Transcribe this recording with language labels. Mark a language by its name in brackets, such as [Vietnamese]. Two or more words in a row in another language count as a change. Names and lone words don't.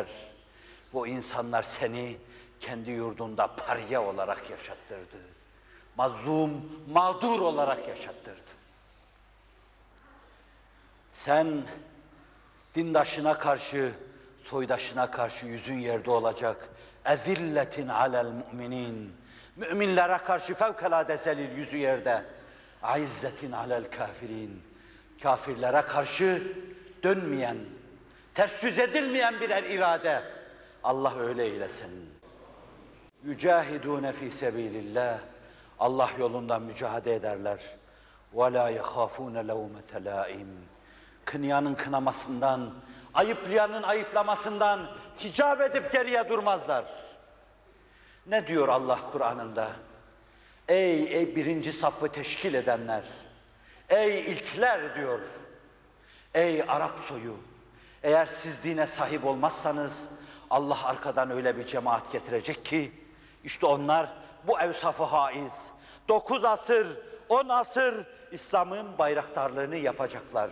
[Turkish] Bu insanlar seni kendi yurdunda pariye olarak yaşattırdı. Mazlum, mağdur olarak yaşattırdı. Sen dindaşına karşı, soydaşına karşı yüzün yerde olacak. [Arabic] اَذِلَّةٍ عَلَى الْمُؤْمِنِينَ [Turkish] Müminlere karşı fevkalade zelil yüzü yerde. [Arabic] اَعِزَّةٍ عَلَى الْكَافِرِينَ [Turkish] Kafirlere karşı dönmeyen, ters yüz edilmeyen birer irade. Allah öyle eylesin. [Arabic] يُجَاهِدُونَ فِي سَب۪يلِ اللّٰهِ [Turkish] Allah yolunda mücadele ederler. [Arabic] وَلَا يَخَافُونَ لَوْمَةَ لَائِمٍ [Turkish] Kınayanın kınamasından, ayıplayanın ayıplamasından hicap edip geriye durmazlar. Ne diyor Allah Kur'an'ında? Ey birinci safı teşkil edenler, ey ilkler diyor, ey Arap soyu, eğer siz dine sahip olmazsanız Allah arkadan öyle bir cemaat getirecek ki, işte onlar bu evsafı haiz, 9 asır, 10 asır İslam'ın bayraktarlığını yapacaklar.